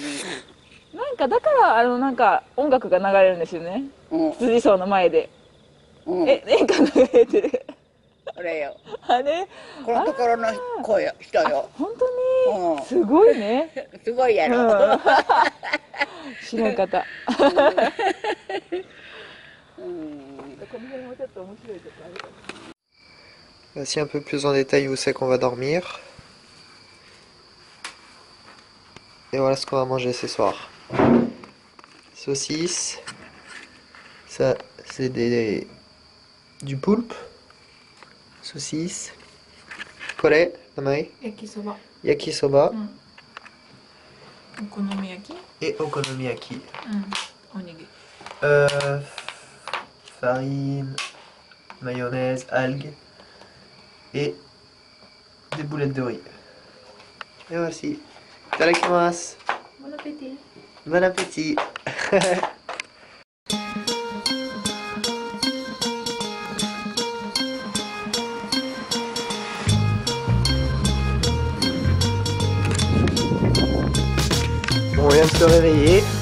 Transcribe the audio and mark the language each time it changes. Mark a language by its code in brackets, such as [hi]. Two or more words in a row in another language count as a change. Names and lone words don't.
[ja] なんかだからなんか音楽が流れるんですよね。辻荘の前で。演歌流れてる。これよ。あれ。このところの人よ。本当に。すごいね。すごいやろ。知らんかった。 [fr] Voici un peu plus en détail où c'est qu'on va dormir. Et voilà ce qu'on va manger ce soir. Saucisses. Ça, c'est du poulpe. Saucisses. [ja] これ、なまい? Yakisoba. Yakisoba. Okonomiyaki. [fr] Et okonomiyaki. [ja] Onigiri. [fr] Farine, mayonnaise, algues et des boulettes de riz. Et voici. Itadakimasu. Bon appétit. Bon appétit. On vient de se réveiller.